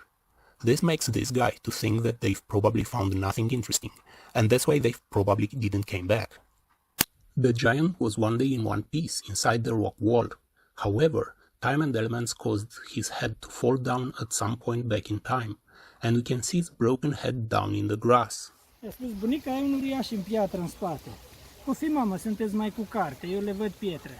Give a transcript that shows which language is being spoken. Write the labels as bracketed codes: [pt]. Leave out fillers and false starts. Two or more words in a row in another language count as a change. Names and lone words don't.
[en] This makes this guy to think that they've probably found nothing interesting, and that's why they probably didn't came back. The giant was one day in one piece inside the rock wall. However, time and elements caused his head to fall down at some point back in time, and we can see his broken head down in the grass. [ro] I-a spus, bunica, ai un uriaș în piatră în spate. O fi, mamă, sunteți mai cu carte, eu le văd pietre.